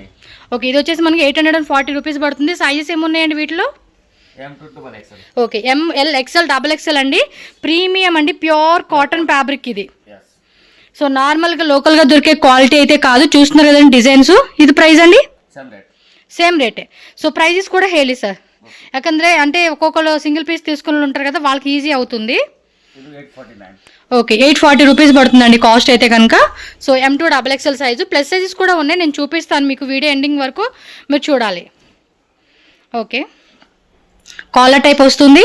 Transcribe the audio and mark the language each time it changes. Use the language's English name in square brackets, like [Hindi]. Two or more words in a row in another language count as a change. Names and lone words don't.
[Telugu] ఓకే, ఇది వచ్చేసి మనకి 840 రూపీస్ పడుతుంది. సైజెస్ ఏమున్నాయండి వీటిలో? ఓకే, [English] ML XL double XL [Telugu] అండి. ప్రీమియం అండి, [English] pure cotton fabric [Telugu] ఇది. సో నార్మల్గా లోకల్గా దొరికే క్వాలిటీ అయితే కాదు. చూస్తున్నారు కదండి డిజైన్స్. ఇది ప్రైస్ అండి? సేమ్ రేటే. సో ప్రైజెస్ కూడా [Kannada] ಹೇಳಿ ಸರ್, ಯಾಕಂದ್ರೆ [Telugu] అంటే ఒక్కొక్కరు [English] single piece [Telugu] తీసుకుని ఉంటారు కదా, వాళ్ళకి ఈజీ అవుతుంది. ఓకే, 840 రూపీస్ పడుతుందండి కాస్ట్ అయితే కనుక. సో M2 [English] double XL size, plus sizes [Telugu] కూడా ఉన్నాయి. నేను చూపిస్తాను మీకు, [English] video ending [Telugu] వరకు మీరు చూడాలి. ఓకే, [English] collar type [Telugu] వస్తుంది.